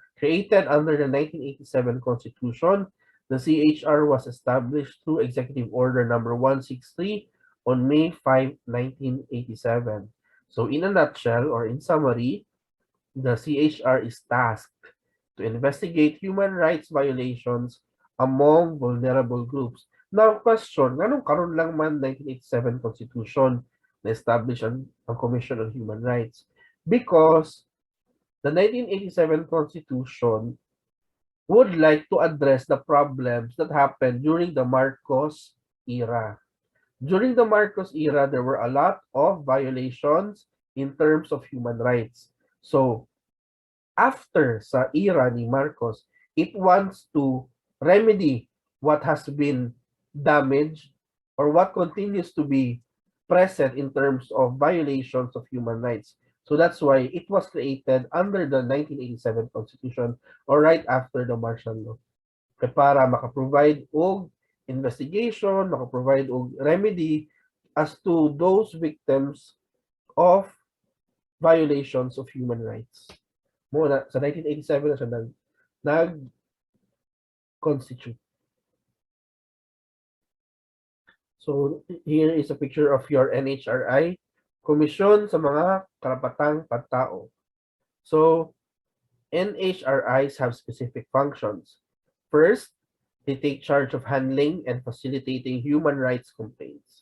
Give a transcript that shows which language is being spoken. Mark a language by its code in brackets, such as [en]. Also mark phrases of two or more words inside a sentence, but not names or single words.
[en] Created under the 1987 Constitution, the CHR was established through Executive Order number 163 on May 5, 1987. So in a nutshell or in summary, the CHR is tasked to investigate human rights violations among vulnerable groups. Now, question, [ceb] anong karon lang man 1987 Constitution na establish ang Commission on Human Rights? [en] Because the 1987 Constitution would like to address the problems that happened during the Marcos era. During the Marcos era, there were a lot of violations in terms of human rights. So, after [ceb] sa era ni Marcos, [en] it wants to remedy what has been damaged or what continues to be present in terms of violations of human rights. So that's why it was created under the 1987 Constitution or right after the martial law. [ceb] Kaya para makaprovide og investigation, makaprovide og remedy [en] as to those victims of violations of human rights. [ceb] Muna, sa 1987 na siya nag-constitute. [en] So, here is a picture of your NHRI, Komisyon sa mga Karapatang Pantao. So, NHRIs have specific functions. First, they take charge of handling and facilitating human rights complaints.